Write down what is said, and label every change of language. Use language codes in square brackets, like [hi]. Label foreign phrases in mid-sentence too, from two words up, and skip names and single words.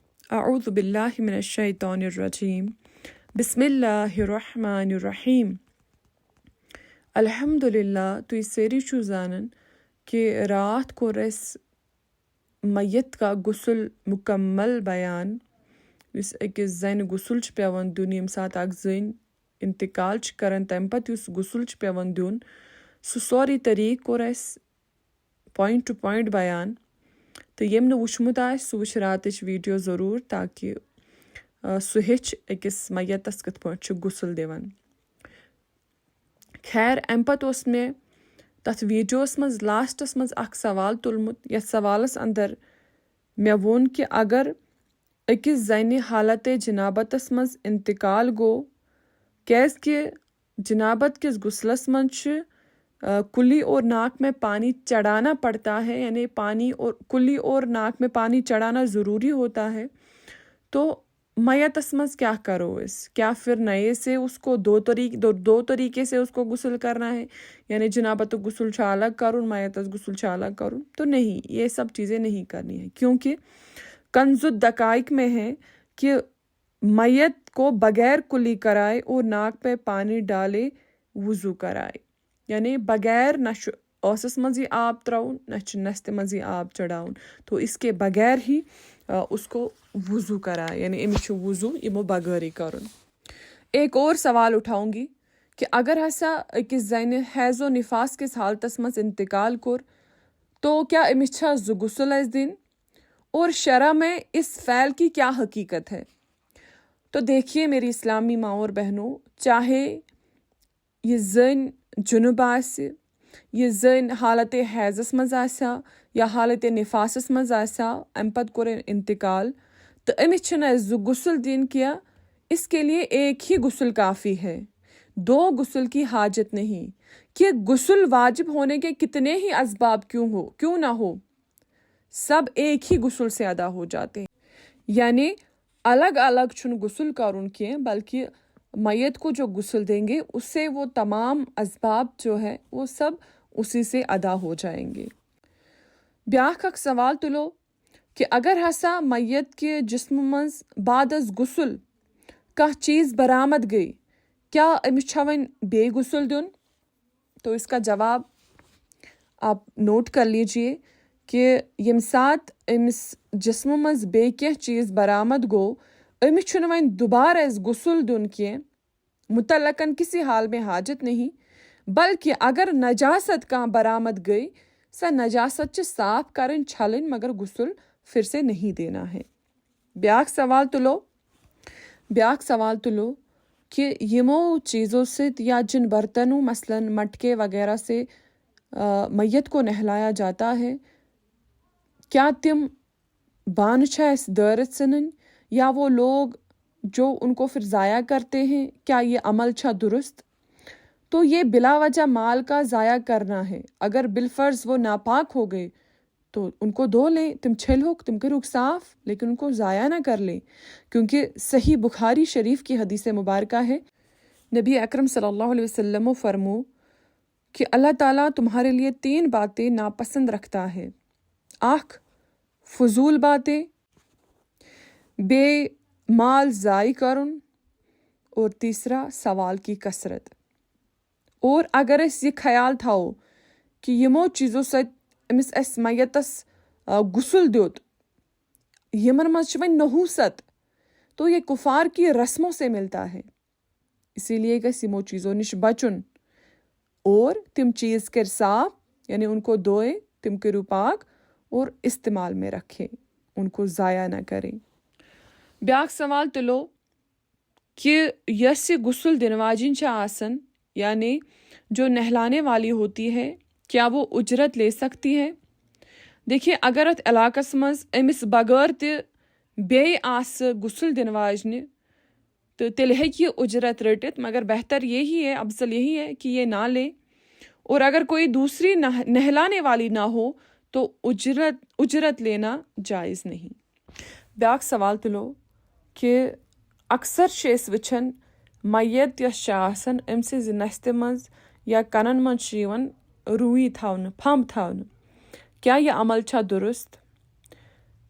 [ar] اعوذ باللہ من الشیطان الرجیم بسم اللہ الرحمن الرحیم الحمدللہ [ks] تُہۍ سٲری چھُو زانان کہ راتھ کوٚر اَسہِ میت کا غسل مکمل بیان یُس أکِس زنہِ غسل چھُ پٮ۪وان دیُن ییٚمہِ ساتہٕ اکھ زٔنۍ انتقال چھِ کران تَمہِ پتہٕ یُس غسل چھُ پٮ۪وان دیُن سُہ سورُے طریٖقہٕ کوٚر اَسہِ پویِنٹ ٹُو پویِنٹ بیان تہٕ ییٚمۍ نہٕ وٕچھمُت آسہِ سُہ وٕچھِ راتٕچ ویٖڈیو ضروٗر تاکہِ سُہ ہیٚچھِ أکِس میتس کِتھ پٲٹھۍ چھُ غسل دِوان خیر اَمہِ پتہٕ اوس مےٚ تتھ ویٖڈیوس منٛز لاسٹس منٛز اکھ سوال تُلمُت یتھ سوالس انٛدر مےٚ ووٚن کہِ اگر أکِس زنہِ حالتے جنابتس منٛز انتقال گوٚو کیٛازِ جنابت کِس غسلس منٛز چھُ [ur] کلی اور ناک میں پانی چڑھانا پڑتا ہے یعنی کلی اور ناک میں پانی چڑھانا ضروری ہوتا ہے تو [ks] میتس منٛز کیا کرو أسۍ [ur] کیا پھر نئے سے اس کو دو طریقے سے اس کو غسل کرنا ہے یعنی [ks] جنابت غسل چھُ الگ کرُن میتس غسل چھُ الگ کرُن [ur] تو نہیں یہ سب چیزیں نہیں کرنی ہے کیونکہ کنز الدقائق میں ہے کہ میت کو بغیر کلی کرائے اور ناک پہ پانی ڈالے وضو کرائے یعنی بغیر [ks] نہ چھُ ٲسس منٛز یہِ آب ترٛاوُن نہ چھُ نستہِ منٛز یہِ آب چڑھاوُن [ur] تو اس کے بغیر ہی اس کو وضو کرائے یعنی [ks] أمِس چھُ وضو یِمو بغٲرٕے کرُن [ur] ایک اور سوال اٹھاؤں گی کہ اگر [ks] ہسا أکِس زنہِ حیض و نفاس کِس حالتس منٛز انتقال کوٚر [ur] تو کیا [ks] أمِس چھا زٕ غسل اَسہِ دِنۍ [ur] اور شرع میں اس فعل کی کیا حقیقت ہے تو دیکھیے میری اسلامی ماؤں اور بہنوں چاہے [ks] یہ زٔنۍ جُنُب آسہِ یہِ زٔنۍ حالت حیضس منٛز آسیا یا حالت نفاسس منٛز آسیا اَمہِ پتہٕ کوٚر انتقال تہٕ أمِس چھِنہٕ اَسہِ زٕ غسل دِنۍ کینٛہہ [ur] اس کے لیے ایک ہی غسل کافی ہے دو غسل کی حاجت نہیں کہ غسل واجب ہونے کے کتنے ہی اسباب کیوں نہ ہو سب ایک ہی غسل سے ادا ہو جاتے ہیں یعنی [ks] الگ الگ چھُنہٕ غسل کرُن کینٛہہ [ur] بلکہ میت کو جو غسل دیں گے اس سے وہ تمام اسباب جو ہے وہ سب اسی سے ادا ہو جائیں گے [ks] بیاکھ اکھ سوال تُلو [ur] کہ اگر ہسا میت کے جسم منٛز بعد از غسل کانٛہہ چیز برآمد گئی کیا [ks] أمِس چھا وۄنۍ بیٚیہِ غسل دیُن [ur] تو اس کا جواب آپ نوٹ کر لیجیے کہ [ks] ییٚمہِ ساتہٕ أمِس جسمہٕ منٛز بیٚیہِ کینٛہہ چیز برآمد گوٚو أمِس چھُنہٕ وۄنۍ دوبارٕ اَسہِ غسل دیُن کینٛہہ [ur] متعلقاً کسی حال میں حاجت نہیں بلکہ اگر [ks] نجاست کانٛہہ برآمد گئی سۄ نجاست چھِ صاف کرٕنۍ چھلٕنۍ [ur] مگر غسل پھر سے نہیں دینا ہے بیاکھ [ks] سوال تُلو [ur] کہ یِمو چیزوں سۭتۍ یا جن برتنوں مثلاً مٹکے وغیرہ سے میت کو نہلایا جاتا ہے کیا [ks] تم بانہٕ چھِ اَسہِ دٲرِتھ ژھٕنٕنۍ [ur] یا وہ لوگ جو ان کو پھر ضائع کرتے ہیں کیا یہ عمل چھا درست تو یہ بلا وجہ مال کا ضائع کرنا ہے اگر بالفرض وہ ناپاک ہو گئے تو ان کو دھو لیں [ks] تم چھلوک تم کروک صاف [ur] لیکن ان کو ضائع نہ کر لیں کیونکہ صحیح بخاری شریف کی حدیث مبارکہ ہے نبی اکرم [ar] صلی اللہ علیہ وسلم [ur] فرمو کہ اللہ تعالیٰ تمہارے لیے 3 باتیں ناپسند رکھتا ہے اکھ فضول باتیں [ks] بیٚیہِ مال ضائع کرُن [ur] اور تیسرا سوال کی کثرت اور اگر [ks] أسۍ یہِ خیال تھاوو کہ یِمو چیزو سۭتۍ أمِس اَسہِ میتس غسل دیُت یِمن منٛز چھِ وۄنۍ نحوست [ur] تو یہ کفار کی رسموں سے ملتا ہے اسی لیے [ks] گژھِ یِمو چیزو نِش بچُن اور تم چیز کر صاف [ur] یعنی ان کو دھوئے [ks] تم کرو پاک [ur] اور استعمال میں رکھے ان کو ضائع نہ کریں [ks] بیاکھ سوال تُلو کہ یۄس یہِ غسل دِنہٕ واجِنۍ چھِ آسان [ur] یعنی جو نہلانے والی ہوتی ہے کیا وہ اجرت لے سکتی ہے دیکھیے [ks] اگر اتھ علاقس منٛز أمِس بغٲر تہِ بیٚیہِ آسہِ غسل دِنہٕ واجنہِ تہٕ تیٚلہِ ہیٚکہِ یہِ اجرت رٔٹِتھ [ur] مگر بہتر یہی ہے افضل یہی ہے کہ یہ نہ لے اور اگر کوئی دوسری نہلانے والی نہ ہو تو اجرت لینا جائز نہیں [ks] بیاکھ سوال تُلو کہ اکثر چھِ أسۍ وٕچھان میت یۄس چھِ آسان أمۍ سٕنٛزِ نستہِ منٛز یا کنن منٛز چھِ یِوان روٗیی تھاونہٕ پھمب تھاونہٕ [ur] کیا یہ عمل [ks] چھا درست